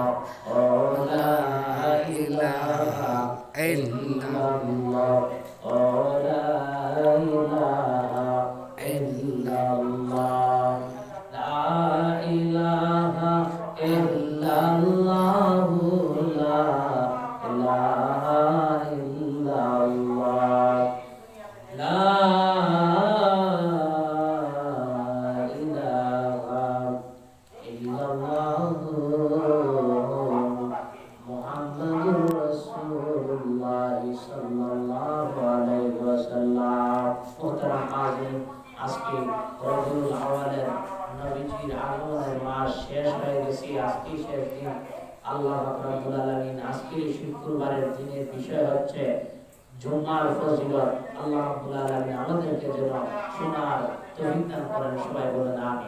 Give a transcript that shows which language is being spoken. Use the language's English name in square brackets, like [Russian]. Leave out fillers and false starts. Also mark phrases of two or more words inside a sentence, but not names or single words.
[Arabic] لا إله إلا الله لا إله إلا الله لا إله إلا الله لا إله إلا الله لا إله إلا الله محمد رسول الله صلى الله عليه وسلم [Bangla] মোহতারাম হাজির আজকে রবিউল আউয়ালের নবীজির আগমনের মাস শেষ হয়ে গেছে আজকে শেষ দিন আল্লাহ পাক [Arabic] رب العالمين [Bangla] আজকের শুক্রবারের দিনের বিষয় হচ্ছে জুমার ফজিলত আল্লাহ [Arabic] رب العالمين [Bangla] আমাদেরকে যেন শোনার তৌফিক দান করেন সবাই বলেন আমিন